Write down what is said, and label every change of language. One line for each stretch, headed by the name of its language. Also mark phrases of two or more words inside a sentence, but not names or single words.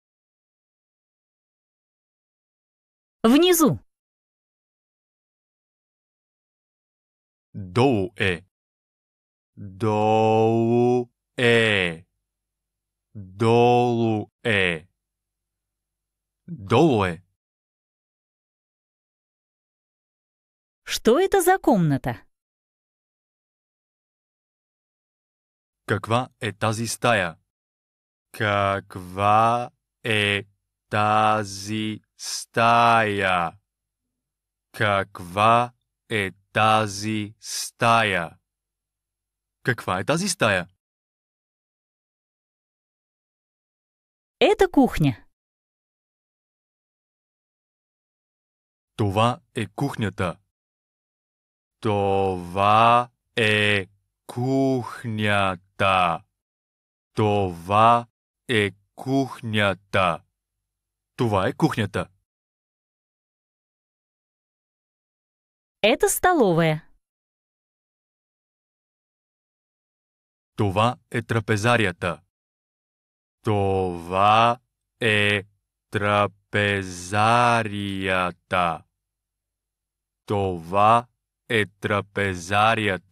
Russian: Внизу.
Bulgarian: Долу е. Долу е. Долу е. Долу е.
Russian: Что это за комната?
Bulgarian: Каква е тази стая? Каква е тази стая? Каква е тази стая? Каква е тази стая?
Russian: Это кухня.
Bulgarian: Това е кухнята. Това е кухнята. Това е кухнята. Това е кухнята.
Russian: Это столовая.
Bulgarian: Това е трапезарията. Това е трапезарията. Това е трапезарията.